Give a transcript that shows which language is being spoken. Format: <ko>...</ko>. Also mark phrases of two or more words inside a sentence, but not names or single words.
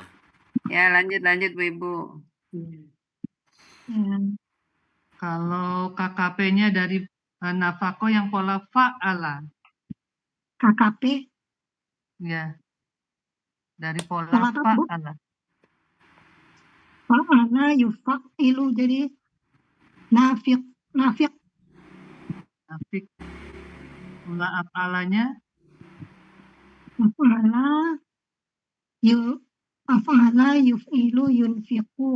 <id>Ya, lanjut Bu Ibu. Kalau KKP-nya dari nafako yang pola fa'ala KKP. ya dari pola Pola apa, Bu? fa'ala.</id> <ar>فعّل يفعّل,</ar> <id>jadi nafiq. Nafik. Pola af'alanya</id> <ar>أفعل يفعل ينفق.</ar>